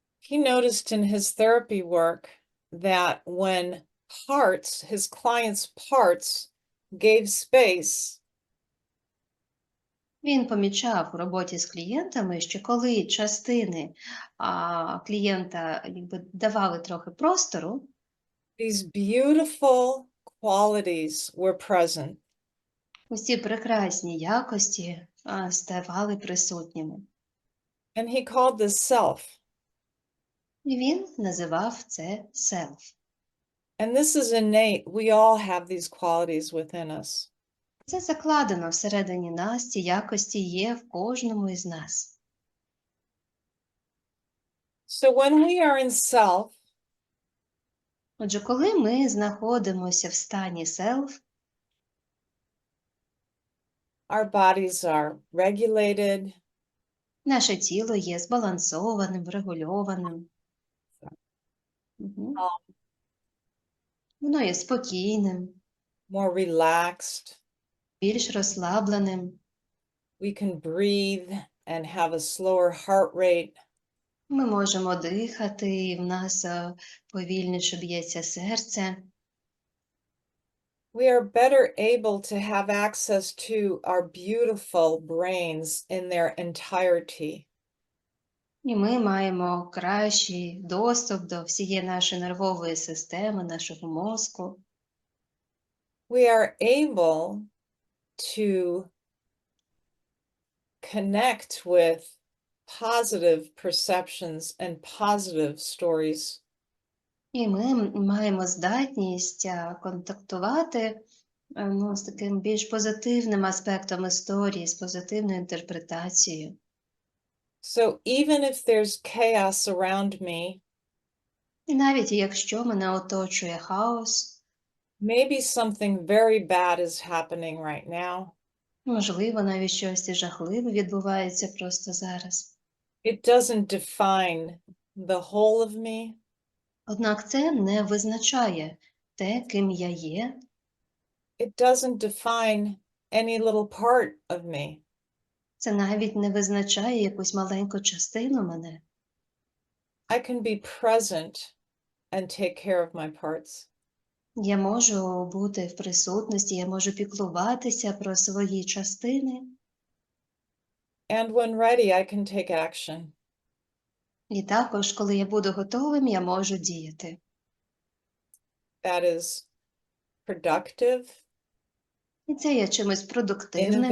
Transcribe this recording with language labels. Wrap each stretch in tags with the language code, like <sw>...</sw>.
<en>he noticed in his therapy work that when parts, his clients' parts, gave space,</en> <uk>він помічав у роботі з клієнтами, що коли частини клієнта давали трохи простору,</uk> <en>these beautiful qualities were present.</en> <uk>усі прекрасні якості ставали присутніми.</uk> <en>And he called this self.</en> <uk>І він називав це self.</uk> <en>And this is innate. We all have these qualities within us.</en> <uk>Це закладено всередині нас, ці якості є в кожному із нас.</uk> <en>So when we are in self,</en> <uk>Отже, коли ми знаходимося в стані self,</uk> <en>our bodies are regulated,</en> <uk>наше тіло є збалансованим, врегульованим. Мгм. Воно є спокійним,</uk> <en>more relaxed.</en> <uk>більш розслабленим.</uk> <en>We can breathe and have a slower heart rate.</en> <uk>Ми можемо дихати, і в нас повільніше б'ється серце.</uk> <en>We are better able to have access to our beautiful brains in their entirety.</en> <uk>І ми маємо кращий доступ до всієї нашої нервової системи, нашого мозку.</uk> <en>We are able to connect with positive perceptions and positive stories.</en> <uk>І ми маємо здатність контактувати з таким більш позитивним аспектом історії, з позитивною інтерпретацією.</uk> <en>So even if there's chaos around me,</en> <uk>І навіть якщо мене оточує хаос,</uk> <en>maybe something very bad is happening right now,</en> <uk>можливо, навіть щось жахливе відбувається просто зараз.</uk> <en>it doesn't define the whole of me.</en> <uk>Однак це не визначає те, ким я є,</uk> <en>It doesn't define any little part of me.</en> <uk>це навіть не визначає якусь маленьку частину мене.</uk> <en>I can be present and take care of my parts.</en> <uk>Я можу бути в присутності, я можу піклуватися про свої частини.</uk> <en>And when ready, I can take action.</en> <uk>І також, коли я буду готовим, я можу діяти.</uk> <en>That is productive,</en> <uk>І це є чимось продуктивним,</uk>